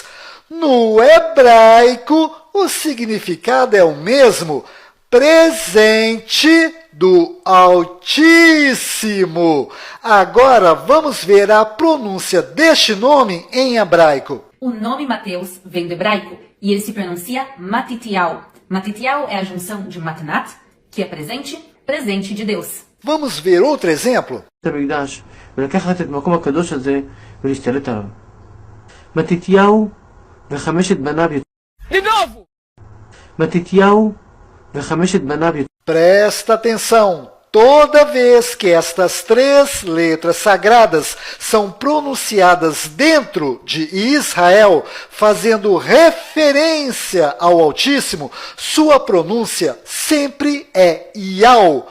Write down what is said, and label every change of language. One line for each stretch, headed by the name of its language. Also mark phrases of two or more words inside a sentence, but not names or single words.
Portuguese: No hebraico, o significado é o mesmo, presente do Altíssimo. Agora vamos ver a pronúncia deste nome em hebraico. O nome Mateus vem do hebraico e ele se pronuncia Matitiau. Matitiau é a junção de Matnat, que é presente, presente de Deus. Vamos ver outro exemplo?
Hebrew: Matitiau וחמשת בניו.
Portuguese: De novo!
Hebrew: מתתיהו וחמשת בניו.
Portuguese: Presta atenção! Toda vez que estas 3 letras sagradas são pronunciadas dentro de Israel, fazendo referência ao Altíssimo, sua pronúncia sempre é Iau.